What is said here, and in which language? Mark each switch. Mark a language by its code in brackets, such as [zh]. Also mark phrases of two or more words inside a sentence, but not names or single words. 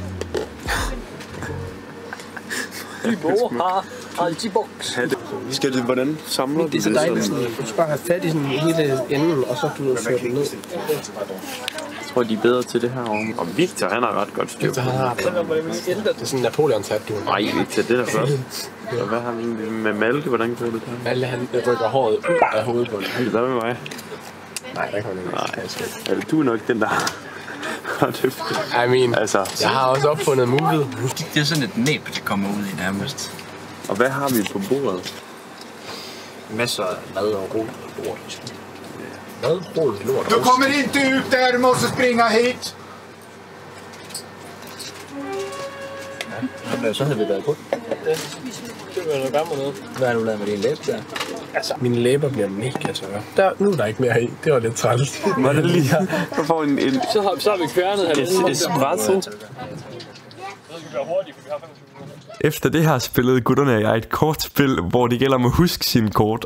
[da] Vi bor her. Altibox. Skal det, hvordan samler det er så dejligt sådan, du skal bare have fat i sådan hele enden, og så du fører den ned. Jeg tror, de er bedre til det her om. Og Victor, han har ret godt styr. Det er sådan en Napoleon-hat, du. Nej, Victor, det er da flot. Og hvad har vi med Malte? Hvordan gør det der? Malte, han rykker håret ud af hovedet på den. Hvad med mig? Nej, der kommer Nej, du er nok den der. [en] I mean, [da] altså, jeg har også opfundet movet. Det er sådan et næb, det kommer ud i nærmest. Og hvad har vi på bordet? Masser af mad og rod og lort. Mad, rod, lort. [sv] Du kommer inte ut där, du måste springa hit! [da] Ja, så havde vi været på. Det var noget gammelt noget. Hvad har du lavet med dine læber der? Altså, mine læber bliver mega tørre. Nu er der ikke mere i. Det var lidt træls. Var det lige? Du får en så har vi kværnet espresso. Efter det her spillede gutterne og jeg et kortspil, hvor det gælder om at huske sine kort.